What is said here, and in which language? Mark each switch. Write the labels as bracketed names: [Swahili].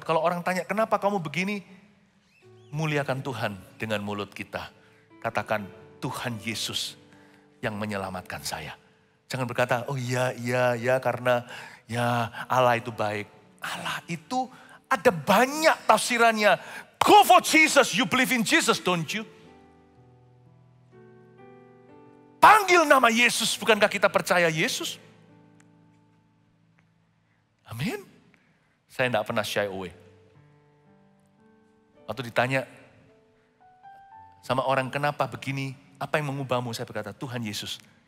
[Indonesian] Kalau orang tanya, kenapa kamu begini? Muliakan Tuhan dengan mulut kita. Katakan, Tuhan Yesus yang menyelamatkan saya. Jangan berkata, oh iya karena ya Allah itu baik. Allah itu ada banyak tafsirannya. [English] Go for Jesus, you believe in Jesus, don't you? [Indonesian] Panggil nama Yesus, bukankah kita percaya Yesus? Amin. Saya tidak pernah [English] shy away. [Indonesian] Waktu ditanya sama orang kenapa begini, apa yang mengubahmu? Saya berkata, Tuhan Yesus.